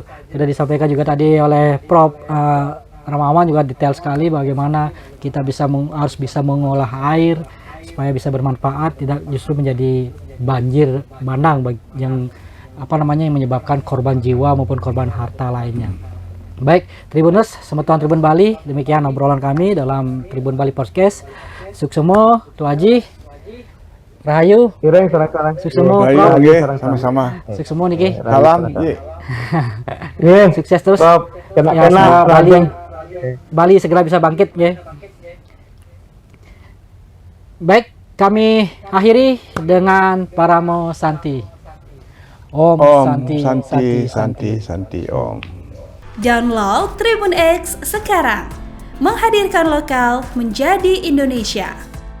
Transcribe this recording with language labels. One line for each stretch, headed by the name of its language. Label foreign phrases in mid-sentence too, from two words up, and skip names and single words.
Indonesian: Sudah disampaikan juga tadi oleh Prof. Ramawan juga detail sekali bagaimana kita harus bisa mengolah air supaya bisa bermanfaat, tidak justru menjadi banjir bandang yang yang menyebabkan korban jiwa maupun korban harta lainnya. Baik, Tribuners, Semeton Tribun Bali, demikian obrolan kami dalam Tribun Bali Podcast.
Balinese: Suksemo, Tuh Haji, Rahayu, Suksemo,
Indonesian: Prof. Sama-sama.
Balinese: Suksemo niki.
Indonesian: Salam. Sukses terus. Kena Bali segera bisa bangkit ya. Baik, kami akhiri dengan Paramo Santi.
Sanskrit: Om Santi Om.
Indonesian: Download Tribun X sekarang. Menghadirkan lokal menjadi Indonesia.